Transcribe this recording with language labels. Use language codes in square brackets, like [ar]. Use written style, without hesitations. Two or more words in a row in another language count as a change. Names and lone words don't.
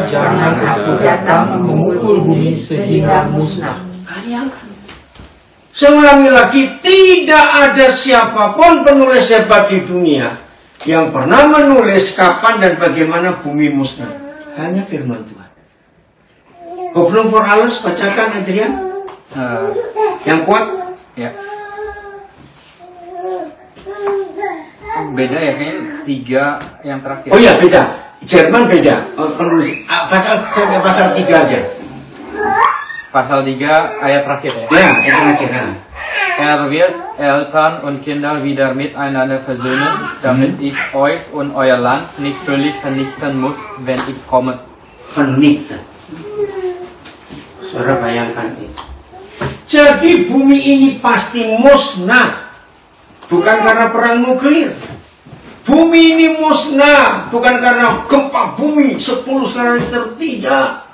[id] jangan aku datang memukul bumi sehingga musnah. Saya ulangi lagi, tidak ada siapapun penulis hebat di dunia yang pernah menulis kapan dan bagaimana bumi musnah. Hanya firman Tuhan. Hoffnung für alles, bacakan Adrian. Yang kuat? Ya. Beda ya, kayaknya 3 yang terakhir. Oh iya, beda. Jerman beda. Penulis pasal 3 aja. Pasal 3 ayat terakhir ya. Ya, ayat terakhir. [de] wird Eltern und Kinder wieder miteinander versöhnen, damit ich euch und euer Land nicht völlig vernichten muss, wenn ich komme. Vernichten. [id] Saudara bayangkan itu. Jadi bumi ini pasti musnah. Bukan karena perang nuklir. Bumi ini musnah. Bukan karena gempa bumi 10 skala Richter. Tidak.